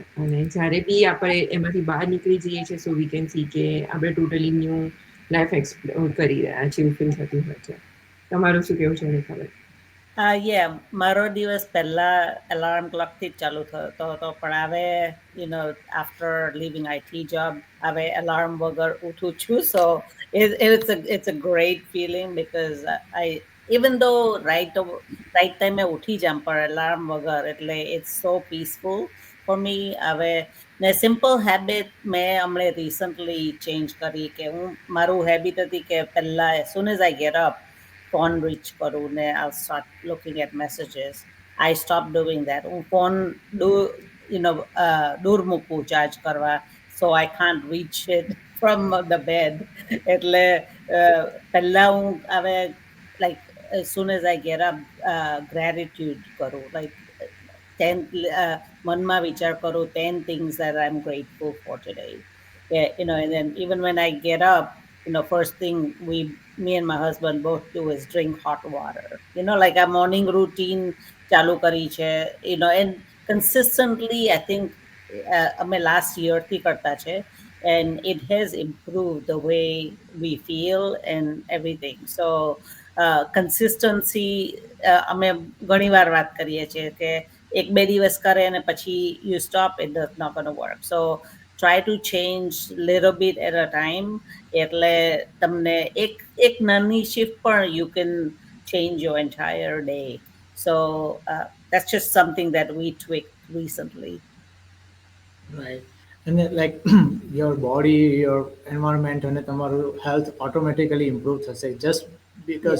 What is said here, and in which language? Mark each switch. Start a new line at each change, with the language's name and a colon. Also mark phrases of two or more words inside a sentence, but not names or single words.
Gujarati: અને જ્યારે બી આપણે એમાંથી બહાર નીકળી જઈએ છીએ
English: so we can see
Gujarati: કે આપણે
English: totally new life explore
Gujarati: કરી રહ્યા છીએ એવું ફીલ થતું હોય છે. તમારું શું કેવું છે એની ખબર? યા મારો દિવસ પહેલા
English: alarm clockથી
Gujarati: જ ચાલુ થતો હતો પણ હવે
English: after leaving IT job
Gujarati: હવે અલાર્મ વગર ઉઠું છું.
English: સો it's a great feeling because I even though
Gujarati: રાઈટ ટાઈમે ઉઠી જામ પણ અલાર્મ વગર એટલે
English: it's so peaceful for me.
Gujarati: હવે ને
English: simple habit
Gujarati: મેં હમણે
English: recently change
Gujarati: કરી કે હું મારું હેબિટ હતી કે પહેલા
English: as soon as I get up phone reach
Gujarati: કરું ને
English: I'll start looking at messages. I stopped doing that.
Gujarati: હું ફોન દૂર મૂકું ચાર્જ કરવા
English: so I can't reach it from the bed.
Gujarati: એટલે પહેલા હું હવે
English: like as soon as I get up gratitude કરું like 10
Gujarati: મનમાં વિચાર કરું
English: 10 things that I'm grateful for today. Yeah, and then even when I get up, first thing me and my husband both do is drink hot water. Like a morning routine
Gujarati: ચાલુ કરી છે,
English: and consistently I think અમે last year
Gujarati: થી કરતા છે
English: and it has improved the way we feel and everything. So consistency
Gujarati: અમે ઘણી વાર વાત કરીએ છીએ કે એક બે દિવસ કરે અને પછી
English: you stop, it does not going to work. So try to change little bit at a time.
Gujarati: એટલે તમને એક નાની
English: shift પણ you can change your entire day. So that's just something that we tweaked recently. Right. And then, like your body, your environment, and તમારું health automatically improve થશે just because